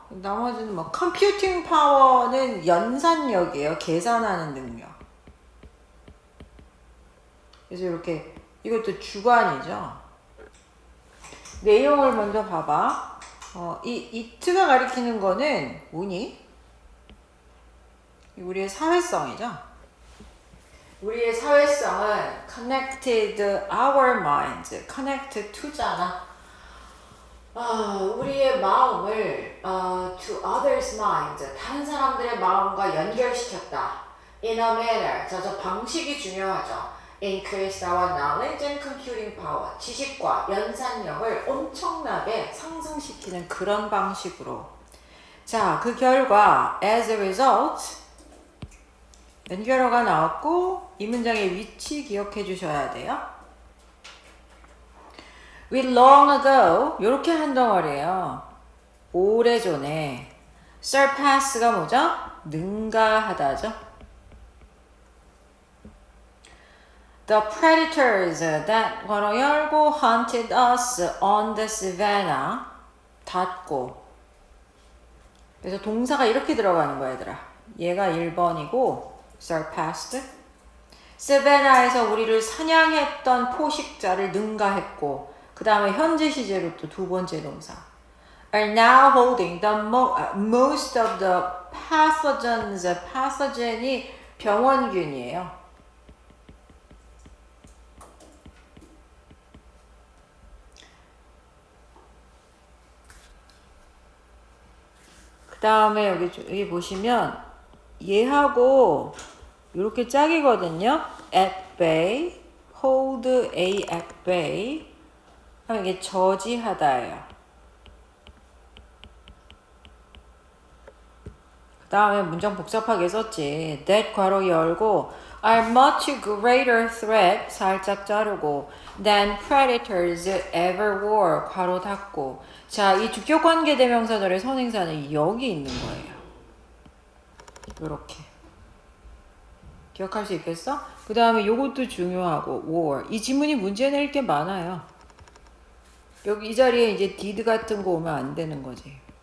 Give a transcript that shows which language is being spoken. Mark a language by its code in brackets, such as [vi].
[ko] 나머지는 뭐 computing power는 연산력이에요. 계산하는 능력. 그래서 이렇게 이것도 주관이죠. 내용을 먼저 봐봐. 이 it가 가리키는 거는 뭐니? 우리의 사회성이죠. [en] 우리의 사회성은 connected our minds, connected to잖아. [ko] 우리의 마음을 [en] to others' minds, [ko] 다른 사람들의 마음과 연결시켰다. [en] In a manner, [ko] 저 방식이 중요하죠. [en] Increased our knowledge and computing power, [ko] 지식과 연산력을 엄청나게 상승시키는 그런 방식으로. 자, 그 결과 [en] as a result [ko] 연결어가 나왔고 이 문장의 위치 기억해 주셔야 돼요. [en] We long ago [ko] 이렇게 한 덩어리예요. 오래전에 surpass가 뭐죠? 능가하다죠. [en] The predators that [ko] 괄호 열고 [en] hunted us on the savannah 닫고. [ko] 그래서 동사가 이렇게 들어가는 거야 얘들아. 얘가 1번이고 surpassed. savannah에서 우리를 사냥했던 포식자를 능가했고 그 다음에 현재 시제로 또 두 번째 동사. [en] are now holding the most of the pathogens. [ko] pathogen이 병원균이에요. 그 다음에 여기 보시면 얘하고 이렇게 짝이거든요. [en] at bay, hold A at bay. [ko] 하면 이게 저지하다예요. 그 다음에 문장 복잡하게 썼지. [en] that [ko] 괄호 열고 [en] are much greater threat [ko] 살짝 자르고 [en] than predators ever were [ko] 괄호 닫고. 자, 이 주격 관계 대명사절의 선행사는 여기 있는 거예요. 이렇게 기억할 수 있겠어? 그 다음에 요것도 중요하고 war. 이 지문이 문제 낼 게 많아요. 여기 이 자리에 이제 did 같은 거 오면 안 되는 거지.